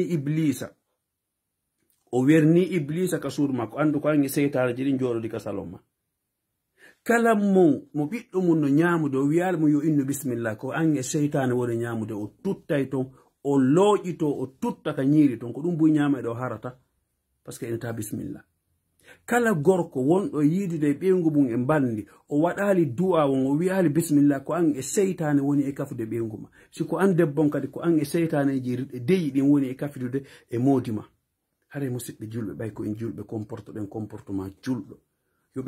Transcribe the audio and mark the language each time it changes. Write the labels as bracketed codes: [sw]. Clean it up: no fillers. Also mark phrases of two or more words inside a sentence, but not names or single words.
[ff] werni iblisa ka suudu makko andu ko angi seytaneji ɗin jooɗodi ka salon ma kala mo ɓiɗɗo mum no ñamude o wiyalmo yo innu bisimillah ko ange seytane woni ñamude o tuttay ton o looƴito o tutta ka ñiiri ton ko ɗum buy ñamaɗe o harata [fr] par ce que [ff] enata bisimillah kala gorko wonɗo yiidude e ɓeyngu mum e bandi o waɗali du'a won o wiyali bisimillah ko an e seytane woni e kafude ɓeyngu ma siko an debbon kadi ko an e seytaneji deyi ɗin woni e kafude e moodi ma hare musidɓe julɓe ɓay ko en julɓe comportoɗen comportement julɗo yo